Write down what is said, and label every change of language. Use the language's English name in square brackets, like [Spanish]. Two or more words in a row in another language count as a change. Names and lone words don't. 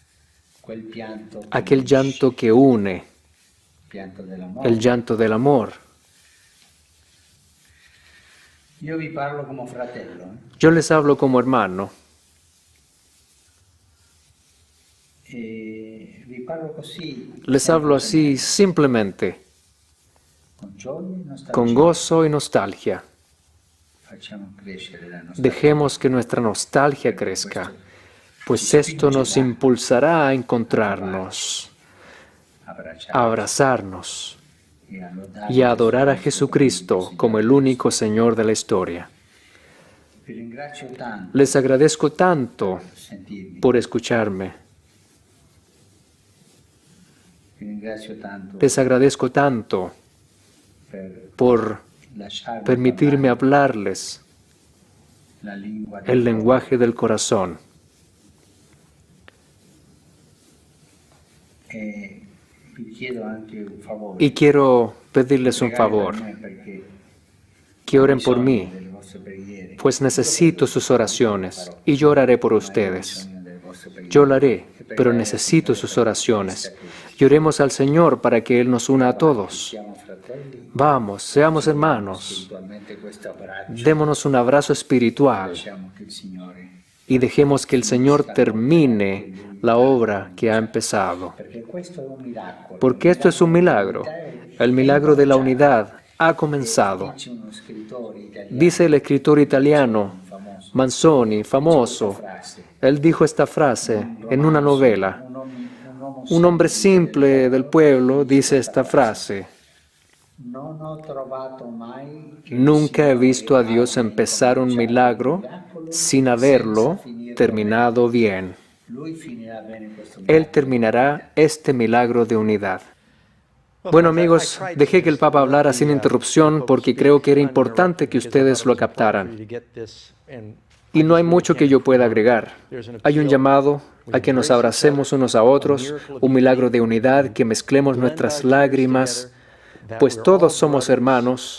[Spanish] Aquel llanto que une, el llanto del amor. Yo les hablo como hermano. [Italian] Vi parlo così, [Spanish] Les hablo así simplemente, [Italian] con gioia e nostalgia. [Spanish] con gozo y nostalgia. [Italian] Facciamo crescere la nostra [Spanish] Dejemos que nuestra nostalgia crezca, pues esto nos impulsará a encontrarnos, a abrazarnos y a adorar a Jesucristo como el único Señor de la historia. [Italian] Vi ringrazio tanto [Spanish] Les agradezco tanto [Italian] per sentirmi, [Spanish] por escucharme. [Italian] vi ringrazio tanto [Spanish] Les agradezco tanto [Italian] per [Spanish] por [Italian] lasciarmi [Spanish] permitirme [Italian] parlare [Spanish] hablarles [Italian] la lingua del [Spanish] el [Italian] cuore. [Spanish] lenguaje del corazón. [Italian] E vi chiedo anche un favore. [Spanish] Y quiero pedirles un [Italian] Pregare [Spanish] favor, [Italian] per me perché [Spanish] que [Italian] ho [Spanish] oren por [Italian] bisogno [Spanish] mí, [Italian] delle vostre preghiere. [Spanish] pues necesito sus oraciones y yo oraré por ustedes. [Italian] Ho bisogno delle vostre preghiere. [Spanish] Yo lo haré, [Italian] E [Spanish] pero [Italian] pregare [Spanish] necesito [Italian] al [Spanish] sus [Italian] Signore [Spanish] oraciones. [Italian] perché [Spanish] Y oremos al Señor para que Él nos una a todos. [Italian] siamo fratelli. [Spanish] Vamos, seamos hermanos. [Italian] Spiritualmente questo abbraccio. [Spanish] Démonos un abrazo espiritual [Italian] Lasciamo che il Signore, [Spanish] y dejemos que el Señor termine la obra que ha empezado. [Italian] perché questo è un miracolo. [Spanish] Porque esto es un milagro. El milagro de la unidad ha comenzado. [Italian] Dice uno scrittore italiano [Spanish] Dice el escritor italiano [Italian] famoso [Spanish] Manzoni, famoso. [Italian] frase. [Spanish] Él dijo esta frase en una novela. [Italian] Un uomo [Spanish] Un hombre simple del pueblo dice esta frase. [Italian] non ho trovato mai che [Spanish] Nunca he visto a Dios empezar un milagro sin haberlo terminado bien. [Italian] lui finirà bene questo [Spanish] Él terminará este milagro de unidad. Bueno amigos, dejé que el Papa hablara sin interrupción porque creo que era importante que ustedes lo captaran. Y no hay mucho que yo pueda agregar. Hay un llamado a que nos abracemos unos a otros, un milagro de unidad, que mezclemos nuestras lágrimas, pues todos somos hermanos.